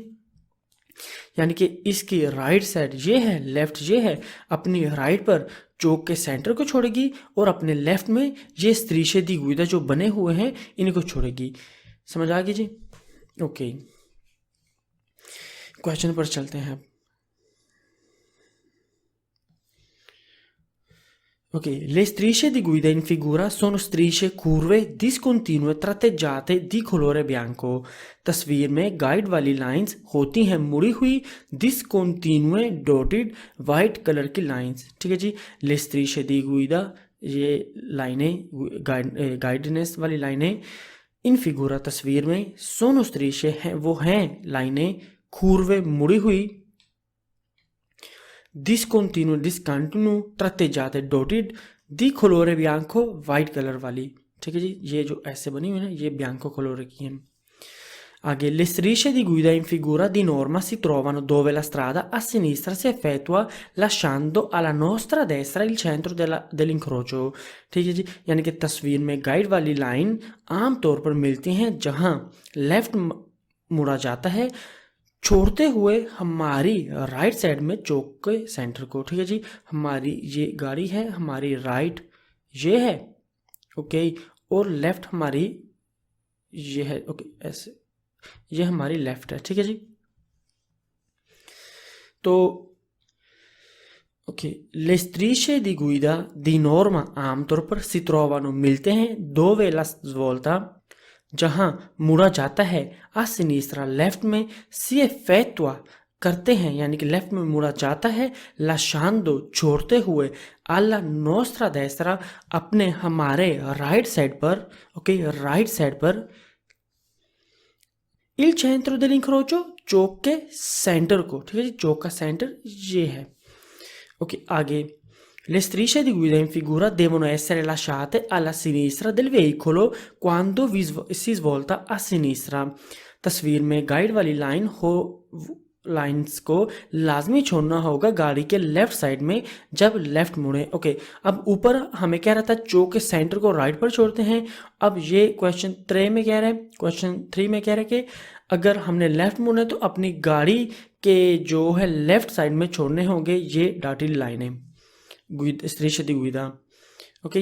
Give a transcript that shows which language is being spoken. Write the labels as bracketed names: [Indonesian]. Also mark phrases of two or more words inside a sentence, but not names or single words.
[Hindi] यानी कि इसकी [English] right side [Hindi] ये है, लेफ्ट ये है, अपनी राइट पर चौक के सेंटर को छोड़ेगी और अपने लेफ्ट में ये [Italian] strisce di guida [Hindi] जो बने हुए हैं इनको छोड़ेगी, समझ आ गई जी, ओके। क्वेश्चन पर चलते हैं। [Italian] Ok, le strisce di guida in figura sono strisce curve discontinue tratteggiate di colore bianco। [Hindi] तस्वीर में गाइड वाली लाइंस होती हैं मुड़ी हुई [English] discontinue dotted white colour [Hindi] की लाइंस, ठीक है जी। [Italian] ले strisce di guida, [Hindi] ये लाइनें गाइडनेस वाली लाइनें, [Italian] in figura [Hindi] तस्वीर में [Italian] sono strisce [Hindi] हैं, वो हैं लाइनें curve मुड़ी हुई, [Italian] discontinue tratteggiate dotted di colore bianco [English] white colour [Hindi] वाली, ठीक है जी। ये जो ऐसे बनी हुई है ना, ये [Italian] bianco colore [Hindi] की है। आगे, [Italian] le strisce di guida in figura di norma si trovano dove la strada a sinistra si effettua lasciando alla nostra destra il centro dell'incrocio, [Hindi] ठीक है जी। यानी कि तस्वीर में गाइड वाली लाइन आमतौर पर मिलती हैं जहां लेफ्ट मुड़ा जाता है, छोड़ते हुए हमारी [English] right side [Hindi] में चौक के सेंटर को, ठीक है जी। हमारी ये गाड़ी है, हमारी राइट ये है, ओके, और लेफ्ट हमारी ये है, ओके, ऐसे ये हमारी लेफ्ट है, ठीक है जी। तो ओके, [Italian] le strisce di guida di norma [Hindi] आमतौर पर [Italian] si trovano [Hindi] मिलते हैं [Italian] dove la svolta [Hindi] जहां मुड़ा जाता है, [Italian] a sinistra [Hindi] लेफ्ट में, [Italian] si effettua [Hindi] करते हैं यानी कि लेफ्ट में मुड़ा जाता है, lasciando छोड़ते हुए, [Italian] alla nostra destra [Hindi] अपने हमारे [English] right side [Hindi] पर, ओके, [English] right side [Hindi] पर, [Italian] il centro dell'incrocio [Hindi] चौक के सेंटर को, ठीक है जी। चौक का सेंटर ये है, ओके। आगे, [Italian] le strisce di guida in figura devono essere lasciate alla sinistra del veicolo quando si svolta a sinistra, [Hindi] तस्वीर में गाइड वाली लाइंस को लाजमी छोड़ना होगा गाड़ी के लेफ्ट साइड में जब लेफ्ट मुड़े, ओके। अब ऊपर हमें कह रहा था चौक के सेंटर को राइट पर छोड़ते हैं। अब ये क्वेश्चन 3 में कह रहा है, क्वेश्चन 3 में कह रहा है कि अगर हमने लेफ्ट मुड़ना है तो अपनी गाड़ी के जो है लेफ्ट साइड में छोड़ने होंगे ये [English] dotted lines, [Italian] strisce di guida, [Hindi] ओके।